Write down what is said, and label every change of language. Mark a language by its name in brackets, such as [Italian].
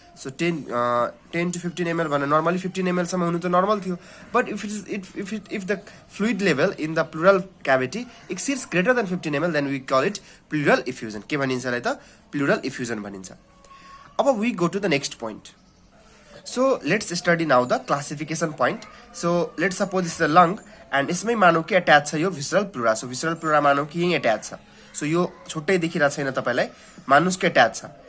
[Nepali] So 10 to 15 ml भन्दा normally 15 ml सम्म हुनु त नर्मल थियो, but [English] if the fluid level in the pleural cavity exceeds greater than 15 ml, then we call it pleural effusion. [Nepali] के भनिन्छ lai त pleural effusion भनिन्छ. [English] अब we go to the next point. So let's study now the classification point. So let's suppose this is a lung and [Nepali] यसमै मानौ कि attach छ यो [English] visceral pleura. [Nepali] So visceral pleura मानौ कि यही अट्याच छ. So यो छुट्टै देखिरा छैन तपाईलाई, मानुस के अट्याच छ.